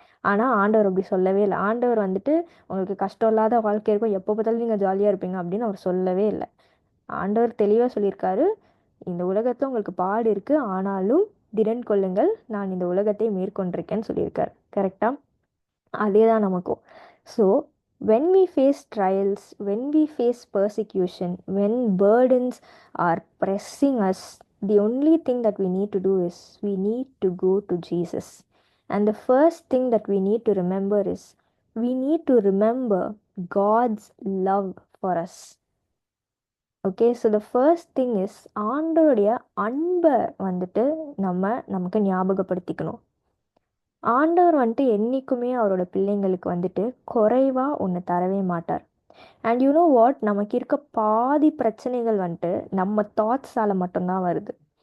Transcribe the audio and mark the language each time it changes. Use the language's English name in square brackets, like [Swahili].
[Tamil] ஆனால் ஆண்டவர் அப்படி சொல்லவே இல்லை. ஆண்டவர் வந்துட்டு உங்களுக்கு கஷ்டம் இல்லாத வாழ்க்கை இருக்கும், எப்போ பார்த்தாலும் நீங்கள் ஜாலியாக இருப்பீங்க அப்படின்னு அவர் சொல்லவே இல்லை. ஆண்டவர் தெளிவாக சொல்லியிருக்காரு, இந்த உலகத்தில் உங்களுக்கு பாடு இருக்கு, ஆனாலும் திடன் கொள்ளுங்கள், நான் இந்த உலகத்தை மேற்கொண்டிருக்கேன்னு சொல்லியிருக்காரு. கரெக்டா? அதே தான் நமக்கும். [English] So when we face trials, when we face persecution, when burdens are pressing us, the only thing that we need to do is we need to go to Jesus. And the first thing that we need to remember is we need to remember God's love for us. Okay, so the first thing is [Tamil] ஆண்டவருடைய அன்பை வந்துட்டு நமக்கு ஞாபகப்படுத்திக்கணும். ஆண்டவர் வந்துட்டு என்றைக்குமே அவரோட பிள்ளைங்களுக்கு வந்துட்டு குறைவாக ஒன்று தரவே மாட்டார். [English] and you know what, [Tamil] நமக்கு இருக்க பாதி பிரச்சனைகள் வந்துட்டு நம்ம தாட்ஸால் மட்டும்தான் வருது.